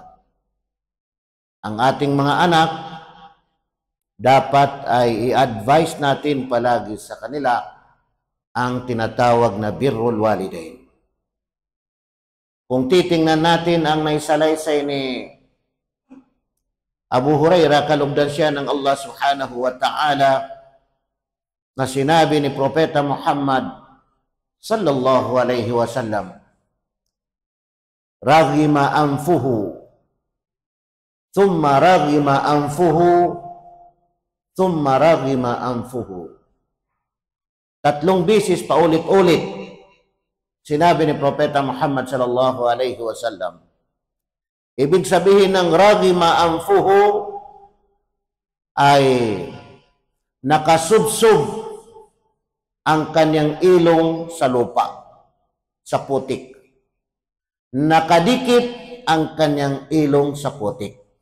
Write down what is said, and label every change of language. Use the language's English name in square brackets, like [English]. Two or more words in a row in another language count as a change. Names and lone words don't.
[Filipino] Ang ating mga anak, dapat ay i-advise natin palagi sa kanila ang tinatawag na [Arabic] بر الوالدين. [Filipino] Kung titingnan natin ang naisalaysay ni Abu Hurairah, kalugdan siya ng Allah [Arabic] سبحانه وتعالى, [Filipino] na sinabi ni Propeta Muhammad [Arabic] صلى الله عليه وسلم, رغم أنفه ثم رغم أنفه ثم رغم أنفه. [Filipino] 3 beses paulit-ulit sinabi ni Propeta Muhammad [Arabic] صلى الله عليه وسلم. [Filipino] Ibig sabihin ng [Arabic] رغم أنفه [Filipino] ay nakasubsob ang kanyang ilong sa lupa, sa putik. Nakadikit ang kanyang ilong sa putik.